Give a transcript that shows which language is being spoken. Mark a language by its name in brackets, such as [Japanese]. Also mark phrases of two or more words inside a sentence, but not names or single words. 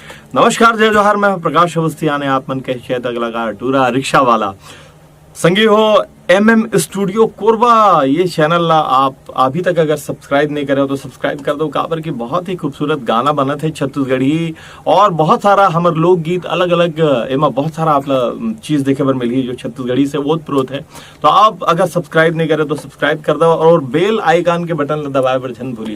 [Chhattisgarhi] नमस्कार जय जोहार, मैं प्रकाश अवस्थी आने आप मन के शेत कलाकार टूरा रिक्शा वाला संगी हो MM स्टूडियो कोरबा। ये चैनल ला आप अभी तक अगर सब्सक्राइब नहीं करे हो तो सब्सक्राइब कर दो। काबर की बहुत ही खूबसूरत गाना बना थे छत्तीसगढ़ी और बहुत सारा हमारे लोकगीत अलग अलग एमा बहुत सारा आप चीज देखे बर मिली जो छत्तीसगढ़ी से ओत प्रोत है। तो आप अगर सब्सक्राइब नहीं करे तो सब्सक्राइब कर दो और [English] bell icon [Chhattisgarhi] के बटन दबाए बर झन भूली।